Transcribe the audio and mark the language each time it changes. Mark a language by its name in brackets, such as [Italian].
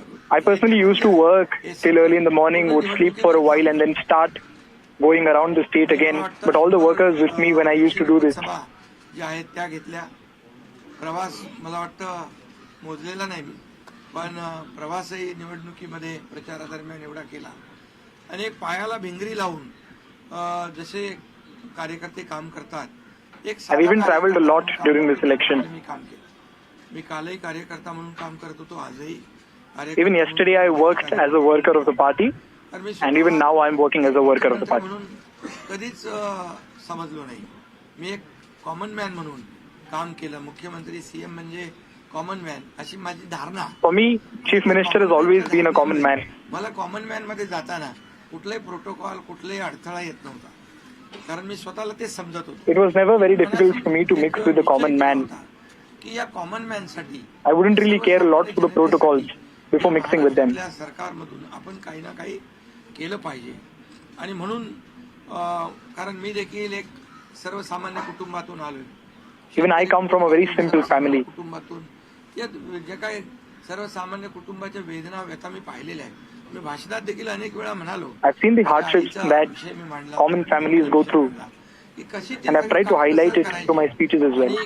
[English] I personally used to work till early in the morning, would sleep for a while and then start going around the state again. But all the workers with me when I used to do this. [Marathi] सभा ज्या आहेत त्या घेतल्या. प्रवास मला वाटतं मोजलेला नाही मी, पण प्रवासही निवडणुकीमध्ये प्रचारादरम्यान एवढा केला. अनेक पायाला भिंगरी लावून जसे कार्यकर्ते काम करतात. [English] I've even traveled a lot during this election. [Marathi] मी काम केलं. मी कालही कार्यकर्ता म्हणून काम करत होतो, आजही. [English] Even yesterday I worked as a worker of the party, and even now I'm working as a worker of the party. [Marathi] म्हणून कधीच समजलो नाही. मी एक कॉमन मॅन म्हणून काम केलं. मुख्यमंत्री, सीएम म्हणजे कॉमन मॅन अशी माझी धारणा. [English] For me, Chief Minister has always been a common man. [Marathi] मला कॉमन मॅन मध्ये जाताना कुठलाही प्रोटोकॉल, कुठलाही अडथळा येत नव्हता, कारण मी स्वतःला ते समजत होतो. [English] It was never very difficult for me to mix with the common man. [Marathi] की या कॉमन मॅन साठी [English] I wouldn't really care a lot for the protocols before mixing with them. [Marathi] आपल्या सरकारमधून आपण काही ना काही केलं पाहिजे आणि म्हणून कारण मी देखील एक सर्वसामान्य कुटुंबातून आलोय. [English] Even I come from a very simple family. [Marathi] कुटुंबातून या जे काही सर्वसामान्य कुटुंबाच्या वेदना, व्यथा मी पाहिलेल्या आहेत. मी भाषणात देखील अनेक वेळा म्हणालो. [English] I've seen the hardships that common families go through, and I've tried to highlight it through my speeches as well.